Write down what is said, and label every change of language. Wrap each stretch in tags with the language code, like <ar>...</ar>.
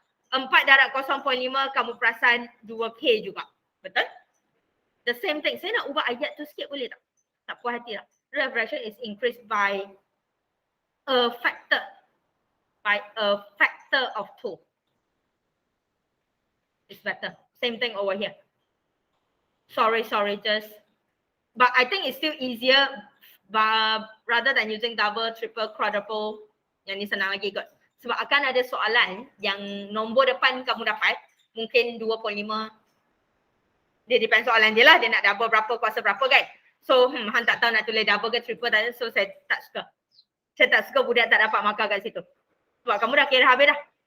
<ms>4 darab 0.5 kamu perasan 2K juga. Betul?</ms> <en>The same thing.</en> <ms>Saya nak ubah ayat tu sikit boleh tak? Tak puas hati tak?</ms> <en>Rate of reaction is increased by a factor. By a factor of 2. It's better. Same thing over here. Sorry, just. But I think it's still easier rather than using double, triple, quadruple.</en> <ms>Yang ni senang lagi kot. Sebab akan ada soalan yang nombor depan kamu dapat mungkin 2.5. Dia depend soalan dia lah. Dia nak double berapa, kuasa berapa kan. So, hang tak tahu nak tulis double ke triple tadi. So, saya tak suka. Saya tak suka budak tak dapat markah kat situ. Sebab kamu dah kira habis dah.</ms>